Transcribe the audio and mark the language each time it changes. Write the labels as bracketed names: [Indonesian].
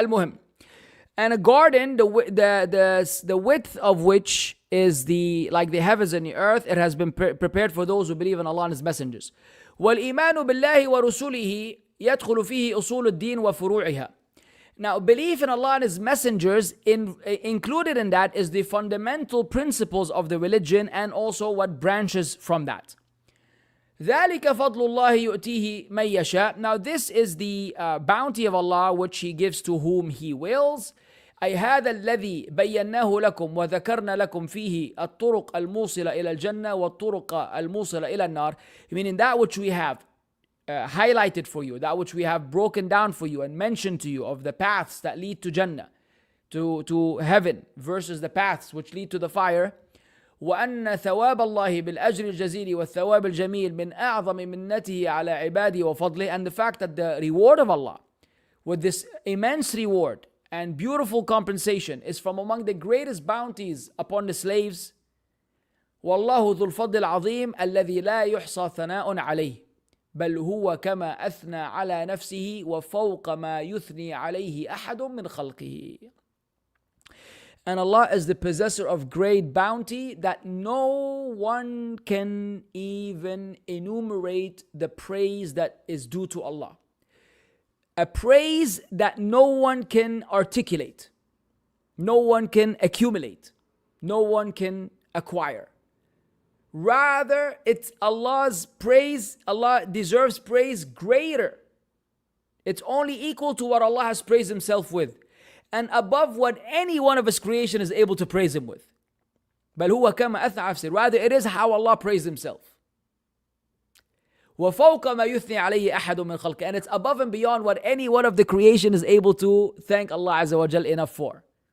[English] المهم, and a garden, the width of which is like the heavens and the earth, it has been prepared for those who believe in Allah and His messengers. [Arabic] والإيمان بالله ورسله يدخل فيه أصول الدين وفروعها. [English] Now, belief in Allah and His messengers, included in that is the fundamental principles of the religion and also what branches from that. [Arabic] ذَلِكَ فَضْلُ اللَّهِ يُؤْتِيهِ مَن يَشَاءُ. [English] Now, this is the bounty of Allah which He gives to whom He wills. [Arabic] أي هذا الذي بيناه لكم وذكرنا لكم فيه الطرق الموصلة إلى الجنة والطرق الموصلة إلى النار. [English] Meaning that which we have highlighted for you, that which we have broken down for you and mentioned to you of the paths that lead to Jannah, to heaven, versus the paths which lead to the fire. [Arabic] وأن ثواب الله بالأجر الجزيل والثواب الجميل من أعظم منته على عباده وفضله. [English] And the fact that the reward of Allah, with this immense reward and beautiful compensation, is from among the greatest bounties upon the slaves. [Arabic] والله ذو الفضل العظيم الذي لا يحصى ثناء عليه بل هو كما أثنى على نفسه وفوق ما يثني عليه أحد من خلقه. [English] And Allah is the possessor of great bounty that no one can even enumerate the praise that is due to Allah. A praise that no one can articulate, no one can accumulate, no one can acquire. Rather, it's Allah's praise. Allah deserves praise greater. It's only equal to what Allah has praised Himself with, and above what any one of His creation is able to praise Him with. [Arabic] بل هو كما أثنى على نفسه. [English] Rather, it is how Allah praised Himself. [Arabic] وفوق ما يثني عليه أحد من خلقه. [English] And it's above and beyond what any one of the creation is able to thank Allah Azza wa Jal enough for.